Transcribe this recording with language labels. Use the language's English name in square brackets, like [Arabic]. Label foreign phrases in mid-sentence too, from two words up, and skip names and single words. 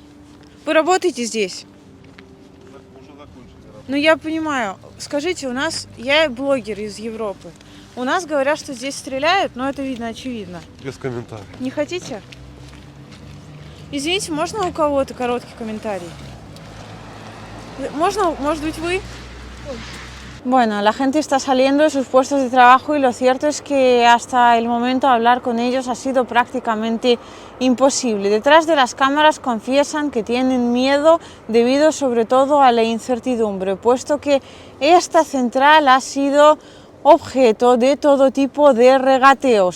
[Russian] Вы работаете здесь? Ну, я понимаю. Скажите, я блогер из Европы. У нас говорят, что здесь стреляют, но это видно очевидно. Без комментариев. Не хотите? Извините, можно у кого-то короткий комментарий? Можно, может быть, вы? [Spanish] Bueno, la gente está saliendo de sus puestos de trabajo y lo cierto es que hasta el momento hablar con ellos ha sido prácticamente imposible. Detrás de las cámaras confiesan que tienen miedo debido sobre todo a la incertidumbre, puesto que esta central ha sido objeto de todo tipo de regateos.